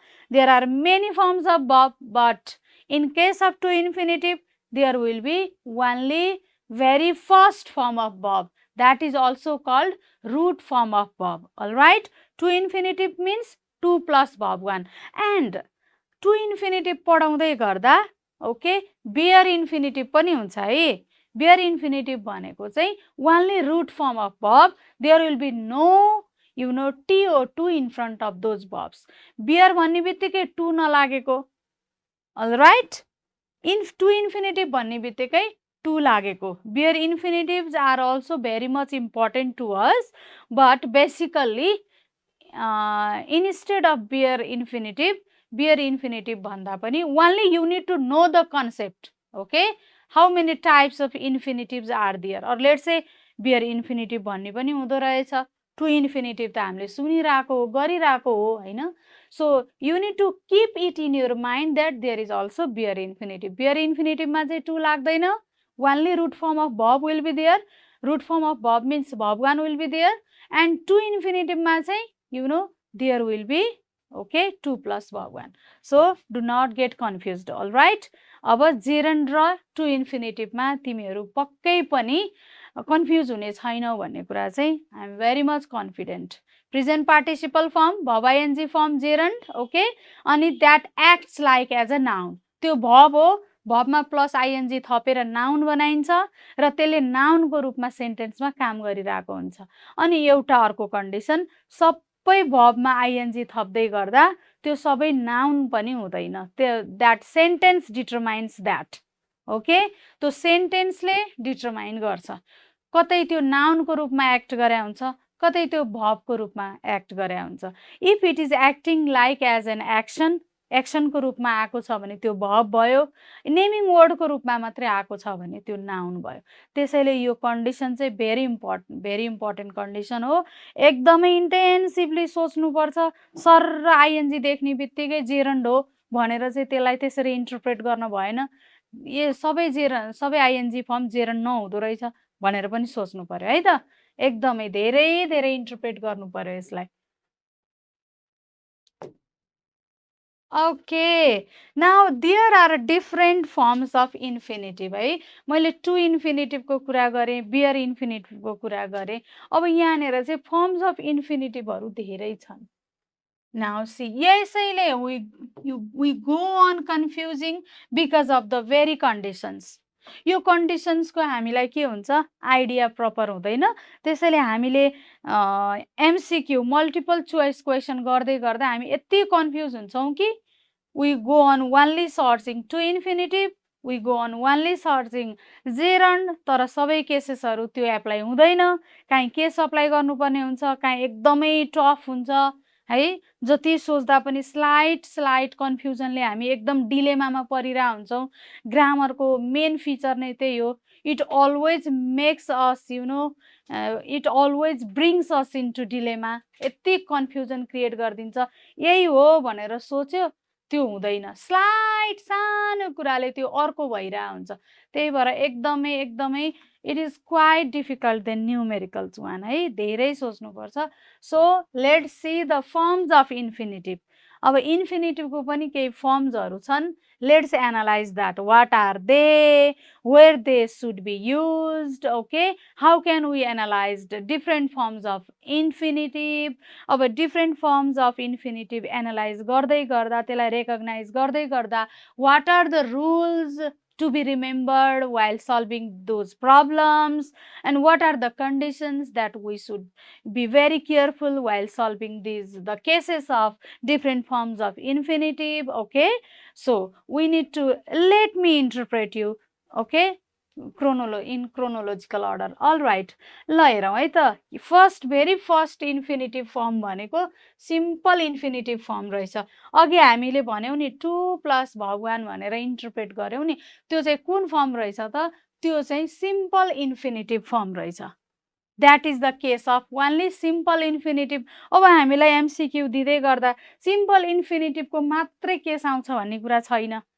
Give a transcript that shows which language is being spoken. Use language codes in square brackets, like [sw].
[en] There are many forms of verb, but in case of to infinitive, there will be only very first form of verb. That is also called root form of verb. Alright, to infinitive means 2 plus verb 1. And to infinitive [ne] पढाउँदै गर्दा okay bare इन्फिनिटिभ पनि हुन्छ है. Bare इन्फिनिटिभ भनेको चाहिँ [en] only root form of verb. There will be no T or to in front of those verbs. [ne] Bear भन्ने बित्तिकै to नलागेको. Alright, to infinitive भन्ने बित्तिकै to लागेको. [en] Bear infinitives are also very much important to us, but basically instead of bear infinitive [ne] भन्दा पनि [en] only you need to know the concept. Okay, how many types of infinitives are there, or let's say bear infinitive [ne] भन्ने पनि हुँदो रहेछ. To infinitive त हामीले सुनिरहेको हो, गरिरहेको हो हैन. [en] So you need to keep it in your mind that there is also bear infinitive. [ne] Bear infinitive मा चाहिँ to लाग्दैन. [en] Only root form of verb will be there. Root form of verb means verb 1 will be there. And to infinitive [ne] मा चाहिँ [en] there will be okay 2 plus verb 1. So do not get confused. [ne] All right, अब gerund र to infinitive मा तिमीहरू पक्कै पनि confuse हुने छैनौ भन्ने कुरा चाहिँ [en] I am very much confident. Present participle form, verb ing form gerund. Okay, अनि that acts like as a noun. [ne] त्यो verb हो, verb मा plus ing थपेर noun बनाइन्छ र त्यसले noun को रूपमा सेन्टेन्स मा काम गरिरहेको हुन्छ. अनि एउटा अर्को कन्डिसन, सबै verb मा ing थप्दै गर्दा त्यो सबै noun पनि हुँदैन. [en] That sentence determines that. [ne] Okay, त्यो सेन्टेन्सले डिटरमाइन गर्छ. कतै त्यो noun को रूपमा एक्ट गरे हुन्छ, कतै त्यो verb को रूपमा एक्ट गरे हुन्छ. [en] If it is acting like as an action, [ne] action को रूपमा आएको छ भने त्यो verb भयो. नेमिङ वर्ड को रूपमा मात्रै आएको छ भने त्यो noun भयो. त्यसैले यो कन्डिसन चाहिँ भेरी इम्पोर्टेन्ट कन्डिसन हो. एकदमै इन्टेन्सिभली सोच्नुपर्छ. सर ing देख्ने बित्तिकै gerund हो भनेर चाहिँ त्यसलाई त्यसरी इन्टरप्रेट गर्न भएन. यो सबै ing फर्म gerund नहुँदो रहेछ भनेर पनि सोच्नु पर्यो है त. एकदमै धेरै इन्टरप्रेट गर्नु पर्यो यसलाई. [en] Okay, now there are different forms of infinitive है. [ne] मैले to infinitive को कुरा गरेँ, bear infinitive को कुरा गरेँ. अब यहाँनिर चाहिँ forms of infinitive हरू धेरै छन्. [en] Now see, [ne] यसैले [en] we go on confusing because of the very conditions. [ne] यो कन्डिसन्स को हामीलाई के हुन्छ, आइडिया प्रपर हुँदैन. त्यसैले हामीले एमसीक्यू मल्टिपल चोइस क्वेसन गर्दै गर्दा हामी यति कन्फ्युज हुन्छौं कि [en] we go on only searching to infinitive, we go on only searching gerund. [ne] तर सबै केसेसहरु त्यो एप्लाई हुँदैन. काहीँ केस अप्लाई गर्नुपर्ने हुन्छ, काहीँ एकदमै टफ हुन्छ है. जति सोच्दा पनि स्लाइट कन्फ्युजनले हामी एकदम डिलेमामा परिरा हुन्छौं. ग्रामरको मेन फिचर नै त्यही हो. [en] It always makes us it always brings us into dilemma. [ne] यति कन्फ्युजन क्रिएट गर्दिन्छ. यही हो भनेर सोच्यो त्यो हुँदैन. स्लाइट सानो कुराले त्यो अर्को भइरा हुन्छ. त्यही भएर एकदमै [en] it is quite difficult than numericals one है. [ne] धेरै सोच्नु पर्छ. [en] So let's see the forms of infinitive. [ne] अब infinitive को पनि केही फर्म्सहरु छन्. [en] Let's analyze that. What are they? Where they should be used? Okay, how can we analyze the different forms of infinitive? अब different forms of infinitive analyze [ne] गर्दै गर्दा, त्यसलाई [en] recognize गर्दै गर्दा, what are the rules to be remembered while solving those problems, and what are the conditions that we should be very careful while solving the cases of different forms of infinitive. Okay, so we need to, let me interpret you, okay, in chronological order. [ne] All right, ल हेरौं है त. [en] very first infinitive form भनेको simple infinitive form रहेछ. [ne] अघि हामीले भन्यौ नि 2 plus verb 1 भनेर इन्टरप्रेट गर्यौ नि, त्यो चाहिँ कुन फर्म रहेछ त? त्यो चाहिँ simple infinitive form रहेछ. [en] That is the case of only simple infinitive. [ne] अब हामीलाई एमसिक्यू दिँदै गर्दा सिम्पल इन्फिनिटिभको मात्रै केस आउँछ भन्ने कुरा छैन।